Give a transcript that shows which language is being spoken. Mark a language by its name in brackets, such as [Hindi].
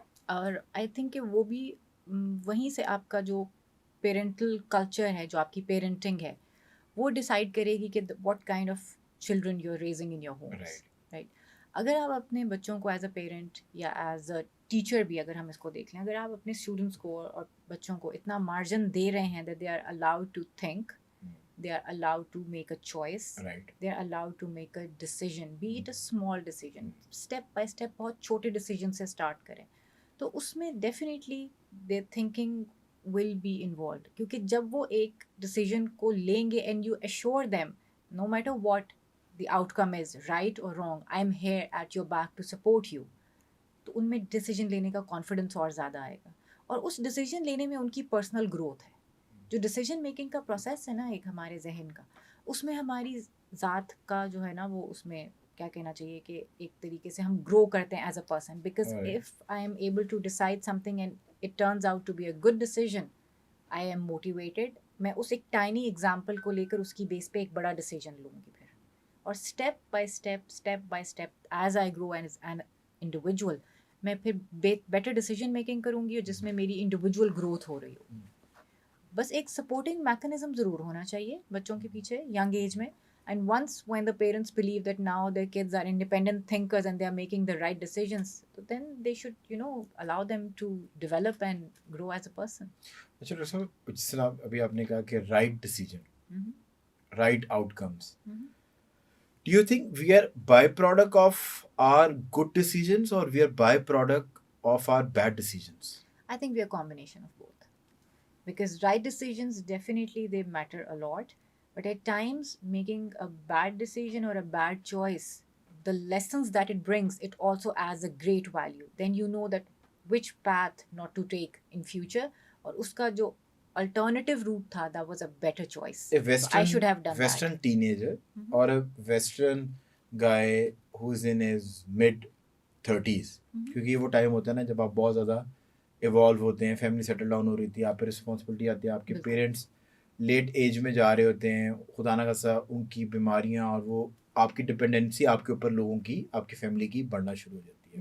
[Hindi] और I think कि वो भी वहीं से आपका जो पेरेंटल कल्चर है, जो आपकी पेरेंटिंग है, वो डिसाइड करेगी कि [English] What kind of children you are raising in your homes. [Hindi] Right. अगर आप अपने बच्चों को एज अ पेरेंट या एज अ टीचर भी अगर हम इसको देख लें, अगर आप अपने स्टूडेंट्स को और बच्चों को इतना मार्जिन दे रहे हैं [English] that they are allowed to think, they are allowed to make a choice, right, they are allowed to make a decision, be it a small decision, step by step [Hindi] बहुत छोटे [English] decision से start [Hindi] करें, तो उसमें [English] definitely their thinking will be involved. [Hindi] क्योंकि जब वो एक decision को लेंगे [English] and you assure them no matter what the outcome is, right or wrong, I am here at your back to support you, [Hindi] तो उनमें decision लेने का confidence और ज़्यादा आएगा. और उस decision लेने में उनकी personal growth है. जो डिसीजन मेकिंग का प्रोसेस है ना एक हमारे जहन का, उसमें हमारी ज़ात का जो है ना वो उसमें क्या कहना चाहिए कि एक तरीके से हम ग्रो करते हैं [English] As a person. Because if I am able to decide something and it turns out to be a good decision, I am motivated. [Hindi] मैं उस एक टाइनी एग्जाम्पल को लेकर उसकी बेस पे एक बड़ा डिसीजन लूँगी फिर, और step by step [English] as I grow as an individual [Hindi] मैं फिर बेटर डिसीजन मेकिंग करूँगी, और जिसमें मेरी इंडिविजुअल ग्रोथ हो रही हो. बस एक सपोर्टिंग मैकेनिज्म ज़रूर होना चाहिए बच्चों के पीछे यंग एज में. [English] And once when the parents believe that now their kids are independent thinkers and they are making the right decisions, तो then they should allow them to develop and grow as a person. [Hindi] अच्छा doctor साहब, जिस तरह अभी आपने कहा कि [English] Right decision, right outcomes, do you think we are by product of our good decisions और we are by product of our bad decisions? I think we are a combination of both, because right decisions definitely they matter a lot, but at times making a bad decision or a bad choice, the lessons that it brings, it also adds a great value. Then you know that which path not to take in future, [Hindi] और उसका जो alternative route था, [English] that was a better choice. A western, so I should have done western that. teenager or a western guy who's in his mid 30s, [Hindi] क्योंकि वो time होता है ना जब आप बहुत ज़्यादा इवॉल्व होते हैं, फैमिली सेटल डाउन हो रही थी, आप पे रिस्पॉन्सिबिलिटी आती है, आपके पेरेंट्स लेट एज में जा रहे होते हैं, खुदा ना खासा उनकी बीमारियां और वो आपकी डिपेंडेंसी आपके ऊपर लोगों की, आपकी फैमिली की बढ़ना शुरू हो जाती है